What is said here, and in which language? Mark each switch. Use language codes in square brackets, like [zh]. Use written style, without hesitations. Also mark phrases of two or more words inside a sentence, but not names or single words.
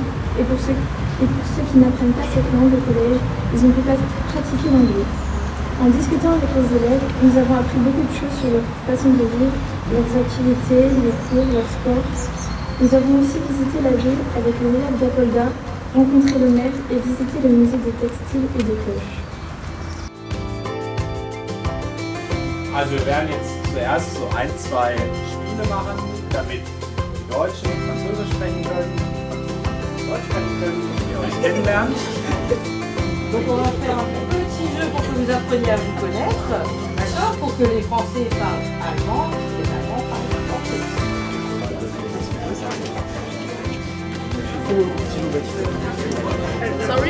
[fr] Et pour ceux qui n'apprennent pas cette langue au collège, ils ont pu pratiquer l'anglais. En discutant avec les élèves, nous avons appris beaucoup de choses sur leur façon de vivre, leurs activités, les cours, leur sport. Nous avons aussi visité la ville avec les élèves d'Apolda, rencontré le maire et visité le musée des textiles et des cloches. [de] Also wir werden jetzt zuerst so ein, zwei Spiele machen, damit die Deutschen Französisch sprechen können, Deutsch sprechen können und ihr euch kennenlernen. [fr] Donc on va faire un petit jeu pour que vous appreniez à vous connaître, d'accord, pour que les Français parlent allemand, les Allemands parlent français. Sorry?